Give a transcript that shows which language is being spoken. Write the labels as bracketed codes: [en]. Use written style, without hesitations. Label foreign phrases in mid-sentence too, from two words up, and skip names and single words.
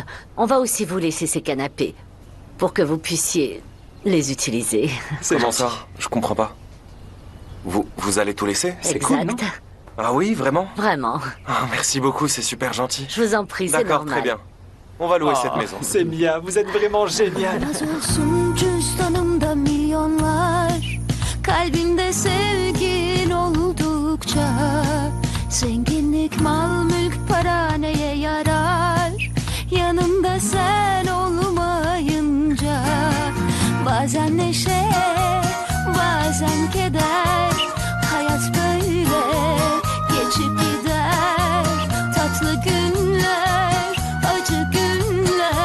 [fr] On va aussi vous laisser ces canapés. Pour que vous puissiez les utiliser. Comment ça? Je comprends pas. Vous allez tout laisser? C'est cool, non? Ah oui, vraiment? Vraiment. Ah, merci beaucoup, c'est super gentil. Je vous en prie, c'est normal. D'accord, très bien. On va louer cette maison. Semia, vous êtes vraiment génial. [tr] Cüzdanımda milyonlar, kalbimde sevgin oldukça, zenginlik, mal, mülk, para neye yarar? Yanımda sen olmayınca, bazen neşe, bazen keder, hayat böyle geçip gider, tatlı günler, acı günler.